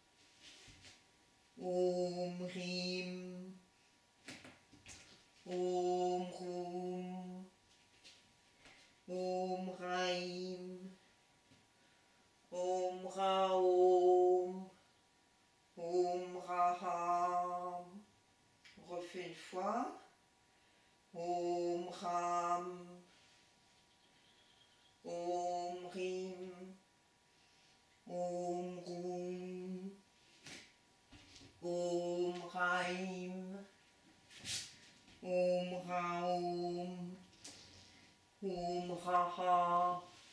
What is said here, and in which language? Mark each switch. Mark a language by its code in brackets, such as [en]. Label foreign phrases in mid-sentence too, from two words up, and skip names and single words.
[sa] Om Rim. Om Rum. Om Raim. Om Raum. Om Raha. [fr] On refait une fois. [sa] Om Ram. Om Rim. Om Rum. Om Raim. Om Raum. Om Raha.